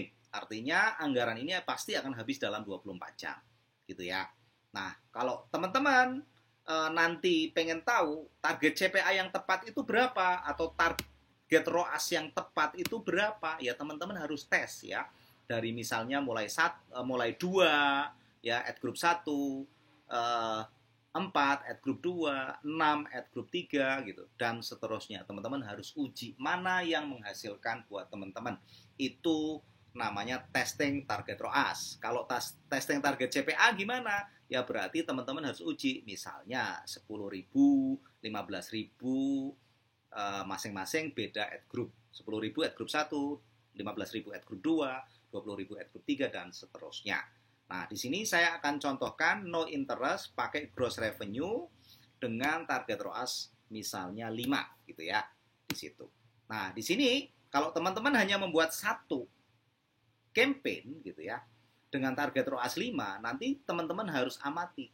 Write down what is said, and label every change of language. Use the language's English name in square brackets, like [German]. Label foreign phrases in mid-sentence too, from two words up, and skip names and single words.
[Indonesian] Artinya anggaran ini pasti akan habis dalam 24 jam gitu ya. Nah, kalau teman-teman nanti pengen tahu [English] target CPA [Indonesian] yang tepat itu berapa atau [English] target ROAS [Indonesian] yang tepat itu berapa, ya teman-teman harus tes ya. Dari misalnya mulai 2 ya [English] at group [Indonesian] 1, 4 [English] at group [Indonesian] 2, 6 [English] at group [Indonesian] 3 gitu dan seterusnya. Teman-teman harus uji mana yang menghasilkan buat teman-teman. Itu namanya [English] testing target ROAS. [Indonesian] Kalau [English] testing target CPA [Indonesian] gimana? Ya berarti teman-teman harus uji misalnya 10.000, 15.000 masing-masing beda [English] at group. [Indonesian] 10.000 [English] at group [Indonesian] 1, 15.000 [English] at group [Indonesian] 2, 20.000 [English] at group [Indonesian] 3 dan seterusnya. Nah, di sini saya akan contohkan [English] no interest [Indonesian] pakai [English] gross revenue [Indonesian] dengan [English] target ROAS [Indonesian] misalnya 5 gitu ya di situ. Nah, di sini kalau teman-teman hanya membuat satu campaign gitu ya dengan [English] target ROAS [Indonesian] 5, nanti teman-teman harus amati.